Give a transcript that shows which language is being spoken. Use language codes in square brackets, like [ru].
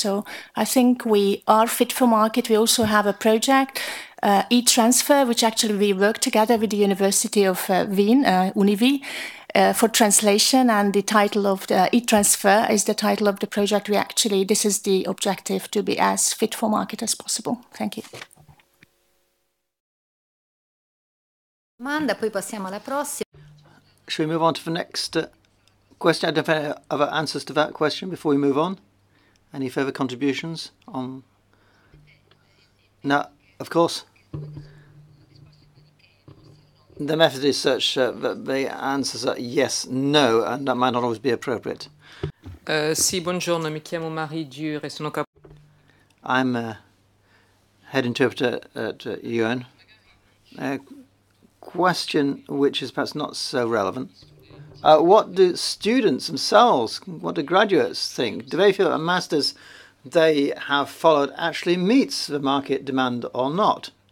[en] So I think we are fit for market. We also have a project, e-transfer, which actually we work together with the University of Wien, Univi, for translation, and the title of the e-transfer is the title of the project. This is the objective, to be as fit for market as possible. Thank you. [it] Poi passiamo alla prossima. [en] Should we move on to the next question? I don't have any other answers to that question before we move on. Any further contributions on? No, of course. The method is such that the answers are yes, no, and that might not always be appropriate. [it] Sì, buongiorno, mi chiamo Marie e sono [en] I'm a head interpreter at UN. Question which is perhaps not so relevant. What do students themselves, what do graduates think? Do they feel that a master's they have followed actually meets the market demand or not?